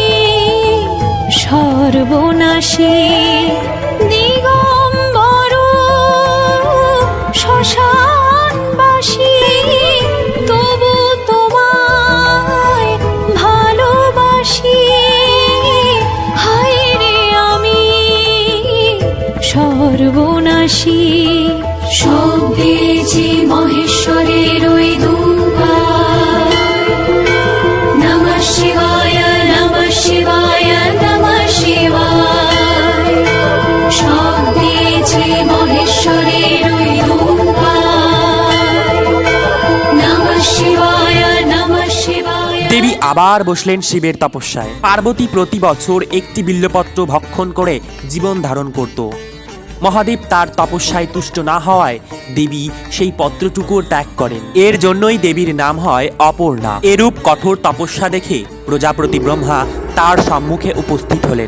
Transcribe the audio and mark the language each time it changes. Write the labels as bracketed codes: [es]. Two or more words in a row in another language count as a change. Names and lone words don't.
[bn] সর্বনাশী দিগম্বর শ্মশানবাসী তবু তোমায় ভালোবাসি হায় রে আমি সর্বনাশী শব্দেছি মহেশ্বরের ওই দুবার [sa] নমঃ শিবায় নমঃ শিবায় নমঃ শিবায় [bn] শব্দেছি মহেশ্বরের ওই দুবার [sa] নমঃ শিবায় নমঃ শিবায়। [bn] দেবী আবার বসলেন শিবের তপস্যায়। পার্বতী প্রতি বছর একটি বিল্লপত্র ভক্ষণ করে জীবন ধারণ করত। মহাদেব তার তপস্যায় তুষ্ট না হওয়ায় দেবী সেই পত্রটুকুও ত্যাগ করেন। এর জন্যই দেবীর নাম হয় অপর্ণা। এরূপ কঠোর তপস্যা দেখে প্রজাপতি ব্রহ্মা তার সম্মুখে উপস্থিত হলেন।